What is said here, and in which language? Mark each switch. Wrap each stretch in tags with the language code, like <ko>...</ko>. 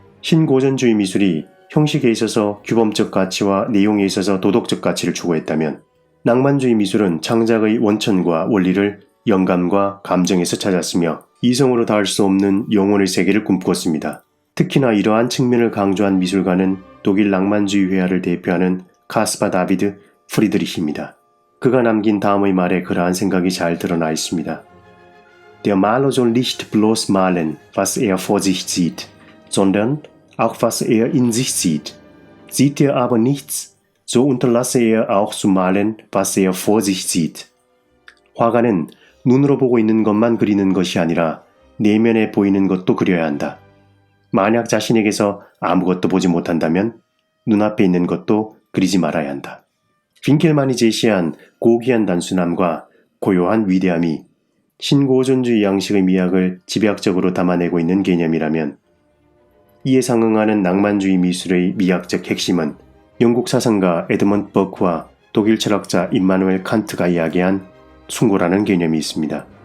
<ko>신고전주의 미술이 형식에 있어서 규범적 가치와 내용에 있어서 도덕적 가치를 추구했다면 낭만주의 미술은 창작의 원천과 원리를 영감과 감정에서 찾았으며 이성으로 닿을 수 없는 영혼의 세계를 꿈꾸었습니다. 특히나 이러한 측면을 강조한 미술가는 독일 낭만주의 회화를 대표하는 카스파 다비드 프리드리히입니다. 그가 남긴 다음의 말에 그러한 생각이 잘 드러나 있습니다.</ko> <de>Der Maler soll nicht bloß malen, was er vor sich sieht, sondern auch was er in sich sieht. Sieht er aber nichts, so unterlasse er auch zu malen, was er vor sich sieht.</de> <ko>화가는 눈으로 보고 있는 것만 그리는 것이 아니라 내면에 보이는 것도 그려야 한다. 만약 자신에게서 아무것도 보지 못한다면 눈앞에 있는 것도 그리지 말아야 한다. 빈켈만이 제시한 고귀한 단순함과 고요한 위대함이 신고전주의 양식의 미학을 집약적으로 담아내고 있는 개념이라면 이에 상응하는 낭만주의 미술의 미학적 핵심은 영국 사상가 에드먼드 버크와 독일 철학자 임마누엘 칸트가 이야기한 숭고라는 개념이 있습니다.</ko>